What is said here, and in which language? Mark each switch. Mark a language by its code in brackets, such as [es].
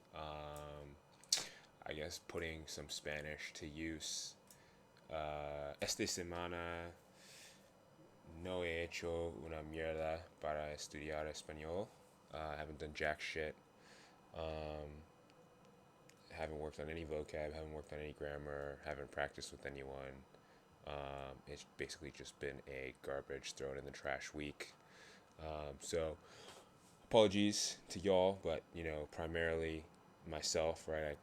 [en] I guess putting some Spanish to use. [es] Esta semana no he hecho una mierda para estudiar español. [en] I haven't done jack shit. Um, haven't worked on any vocab, haven't worked on any grammar, haven't practiced with anyone. It's basically just been a garbage thrown in the trash week. So apologies to y'all, but primarily myself, right?